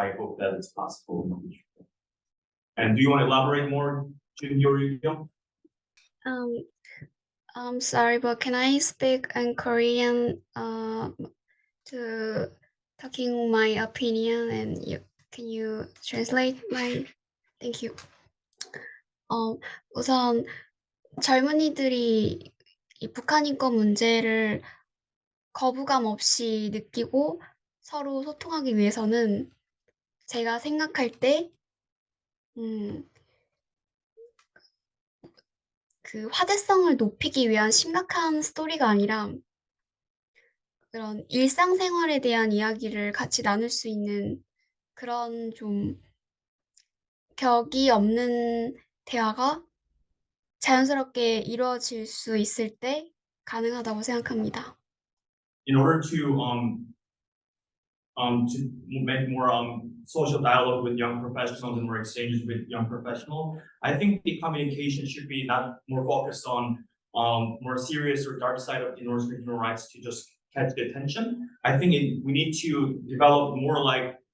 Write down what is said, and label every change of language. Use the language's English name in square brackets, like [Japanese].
[English] I hope that it's possible in the future. And do you want to elaborate more, Junkyu or Yukyeong? I'm sorry, but can I speak in Korean to talking my opinion, and can you translate my? Thank you. [Korean] 우선 젊은이들이 이 북한 인권 문제를 거부감 없이 느끼고 서로 소통하기 위해서는 제가 생각할 때 그 화제성을 높이기 위한 심각한 스토리가 아니라 그런 일상생활에 대한 이야기를 같이 나눌 수 있는 그런 좀 격이 없는 대화가 자연스럽게 이루어질 수 있을 때 가능하다고 생각합니다. [English] In order to make more social dialogue with young professionals and more exchanges with young professionals, I think the communication should be not more focused on more serious or dark side of the North Korean human rights to just catch the attention. I think we need to develop more like